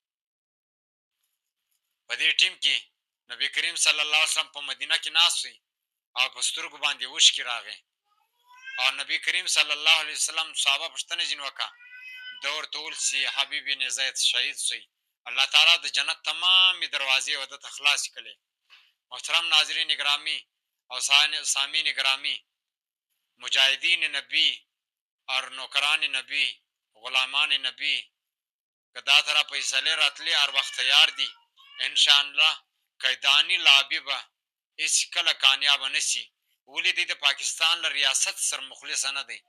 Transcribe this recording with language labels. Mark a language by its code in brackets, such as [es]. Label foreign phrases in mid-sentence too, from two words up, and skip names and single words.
[ps] په دې ټیم کې نبی کریم صلی الله علیه وسلم په مدینه کې ناست وی او په سترګو باندې اوښکې راغی. او نبی کریم صلی الله علیه وسلم صحابه پوښتنه ځینې وکړه. ده ورته وویل چې حبیب بن زید شهید سوی، الله تعالی د جنت تمامې دروازې ورته ته خلاصې کړې. محترم ناظرین گرامی او سامعین گرامی، مجاهدین نبی اور نوکران نبی، غلامان نبی که دا طرح فیصلې راتلې هر وخت تیار دي. انشاءالله قیدانی لابی به هېڅ کله کامیابه نه شي. ولې دی د پاکستان له ریاست سره مخلصه نه دی.